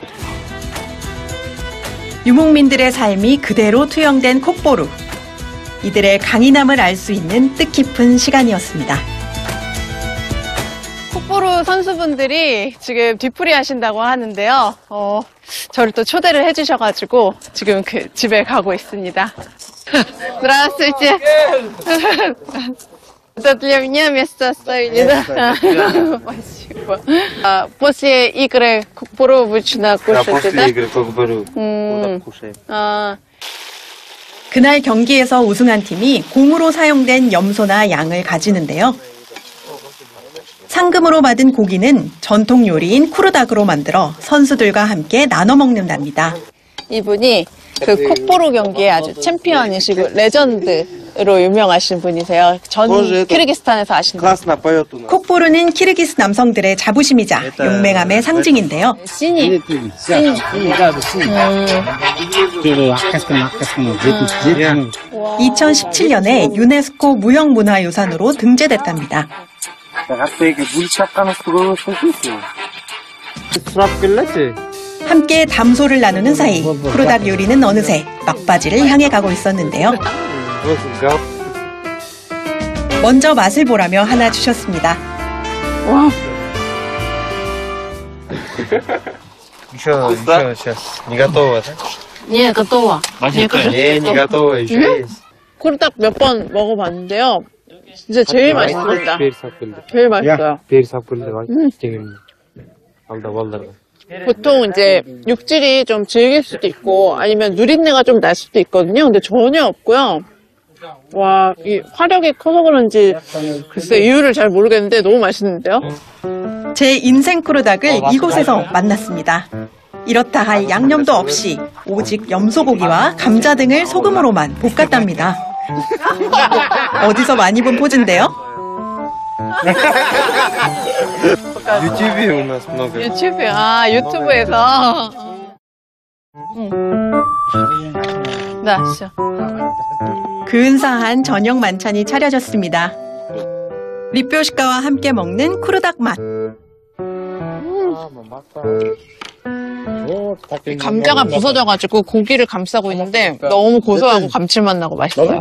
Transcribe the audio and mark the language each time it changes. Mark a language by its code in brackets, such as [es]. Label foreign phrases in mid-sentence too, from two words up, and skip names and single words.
[ko] 유목민들의 삶이 그대로 투영된 콕보루. 이들의 강인함을 알 수 있는 뜻깊은 시간이었습니다. 콕보루 선수분들이 지금 뒤풀이 하신다고 하는데요. 저를 또 초대를 해주셔가지고 지금 그 집에 가고 있습니다. [ru] Здравствуйте. Это для меня место оставили, да? Спасибо. После игры Кокбуру обычно кушаете, да? после игры Кокбуру кушаем. [ko] 그날 경기에서 우승한 팀이 공으로 사용된 염소나 양을 가지는데요. 상금으로 받은 고기는 전통 요리인 쿠르닥으로 만들어 선수들과 함께 나눠 먹는답니다. 이분이 그 콕보루 경기에 아주 챔피언이시고 레전드로 유명하신 분이세요. 전 키르기스탄에서 아신다. [ru] Классно поет у нас. [ko] 콕보루는 키르기스 남성들의 자부심이자 용맹함의 상징인데요. 신이. 네. 2017년에 유네스코 무형문화유산으로 등재됐답니다. 함께 담소를 나누는 사이 쿠르닥 요리는 어느새 막바지를 향해 가고 있었는데요. 먼저 맛을 보라며 하나 주셨습니다. 와. [ru] Еще сейчас. Не готово, да? 예, готово. Не готово, еще есть. [ko] 쿠르닥 몇 번 먹어봤는데요. 진짜 제일 맛있습니다. 제일 맛있어요. 보통 이제 육질이 좀 질길 수도 있고 아니면 누린내가 좀 날 수도 있거든요. 근데 전혀 없고요. 와, 이 화력이 커서 그런지 글쎄 이유를 잘 모르겠는데 너무 맛있는데요. 제 인생 쿠르닥을 이곳에서 만났습니다. 이렇다 할 양념도 없이 오직 염소고기와 감자 등을 소금으로만 볶았답니다. 어디서 많이 본 포즈인데요? [ru] В Ютубе у нас много. [ko] 유튜브, 유튜브에서. 네, 진짜. 근사한 저녁 만찬이 차려졌습니다. 리뾰시카와 함께 먹는 쿠르닥 맛. 감자가 부서져가지고 고기를 감싸고 있는데 너무 고소하고 감칠맛 나고 맛있어요.